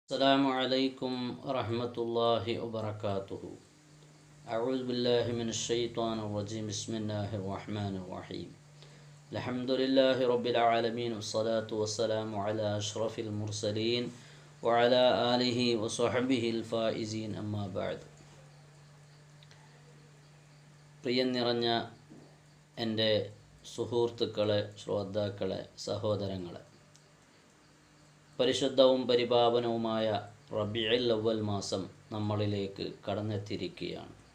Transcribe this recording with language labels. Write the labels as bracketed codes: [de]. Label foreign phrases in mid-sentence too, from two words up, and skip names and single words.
[ar] السلام عليكم ورحمة الله وبركاته. أعوذ بالله من الشيطان الرجيم. بسم الله الرحمن الرحيم. الحمد لله رب العالمين والصلاة والسلام على أشرف المرسلين وعلى آله وصحبه الفائزين أما بعد. [ml] പ്രിയം നിറഞ്ഞ എൻ്റെ സുഹൃത്തുക്കളെ, ശ്രോതാക്കളെ, സഹോദരങ്ങളെ, പരിശുദ്ധവും പരിപാവനവുമായ റബീഉൽ അവ്വൽ മാസം നമ്മളിലേക്ക് കടന്നെത്തിയിരിക്കുകയാണ്.